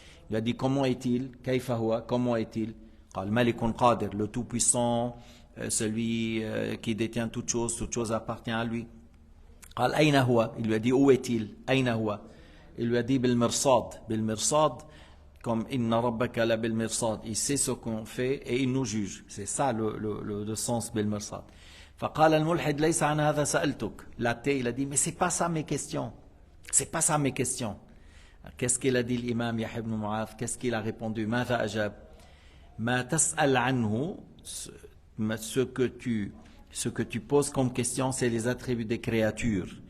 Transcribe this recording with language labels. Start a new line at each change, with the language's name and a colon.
French: Il lui a dit, comment est-il?
Arabic: Kayfa huwa?
French: Comment est-il? Malikun Qadir, le tout-puissant, celui qui détient toute chose appartient à lui.
Arabic: Ayna huwa?
French: Il lui a dit, où est-il? Ayna huwa? Il lui a dit, bil mirsad, comme
Arabic: inna rabbaka la bil mirsad.
French: Il sait ce qu'on fait et il nous juge. C'est ça le sens bil mirsad.
Arabic: فقال الملحد ليس عن هذا سألتك.
French: L'athée, il a dit, mais c'est pas ça mes questions. C'est pas ça mes questions. Qu'est-ce qu'il a dit l'imam Yahya ibn Mu'adh? Qu'est-ce qu'il a répondu?
Arabic: ماذا أجاب? ما تسأل عنه,
French: ce que tu poses comme question, c'est les attributs des créatures.